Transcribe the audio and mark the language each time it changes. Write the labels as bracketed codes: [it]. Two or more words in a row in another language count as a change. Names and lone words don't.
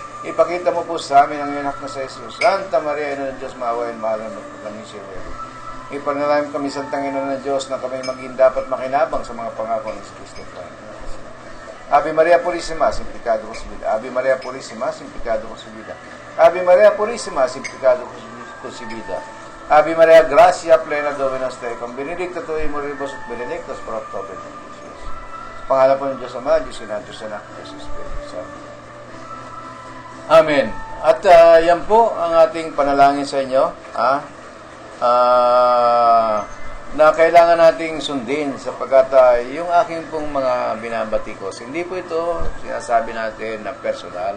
[tl] Ipakita mo po sa amin ang anak na sa Jesus. Santa Maria, Ina ng Diyos, maawain, mahalan mo po kami si Mary. Ipanalangin kami sa Tanginoon ng Diyos na kami maging dapat makinabang sa mga pangako ng Kristo. [es] Ave Maria Purísima, sin pecado concebida. Ave Maria Purísima, sin pecado concebida. Ave Maria Purísima, sin pecado concebida. [la] Ave Maria Gracia, plena Dominus tecum, benedicta tu in mulieribus et benedictus fructus ventris Jesus. [tl] Pangalan po ng Diyos Ama, Diyos Ina, Diyos Anak, Diyos Espiritu Santo. Amen. At yan po ang ating panalangin sa inyo. Na kailangan nating sundin sapagkat yung aking pong mga binabatikos, hindi po ito sinasabi natin na personal.